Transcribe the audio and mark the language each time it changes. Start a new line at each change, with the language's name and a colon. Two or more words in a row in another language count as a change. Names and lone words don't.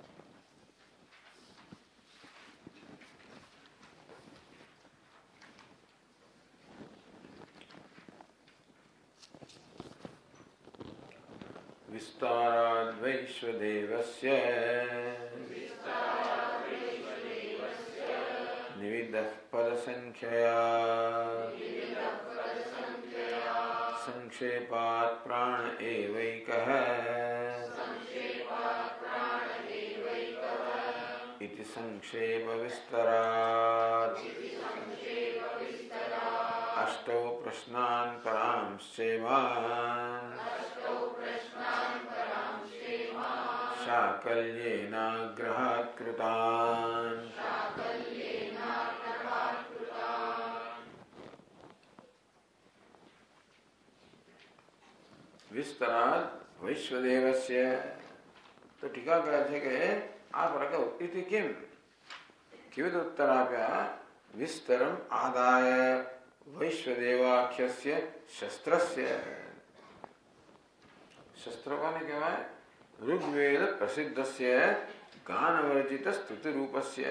Sanskrit: વિસ્તારાદ્વૈશ્વદેવસ્ય નિવિદઃ પદસંખ્યયા સંક્ષેપાત પ્રાણ એવૈકઃ इति संक्षेप विस्तरात् अष्टौ प्रश्नान् परांश्चैवान् शाकल्येनाग्रहात् कृतान्. विस्तरात् वैश्वदेवस्य.
Gujarati: તો ટીકા કરે છે કે આ પ્રકાર ઉક્તિ કેમ? કેવી રીતે ઉત્તર આપ્યા?
Sanskrit: વિસ્તરમ આદાય વૈશ્વદેવાખ્યસ્ય શસ્ત્રસ્ય.
Gujarati: શસ્ત્ર કોને કહેવાય?
Sanskrit: ઋગ્વેદ પ્રસિદ્ધસ્ય ગાનવર્જિત સ્તુતિરૂપસ્ય.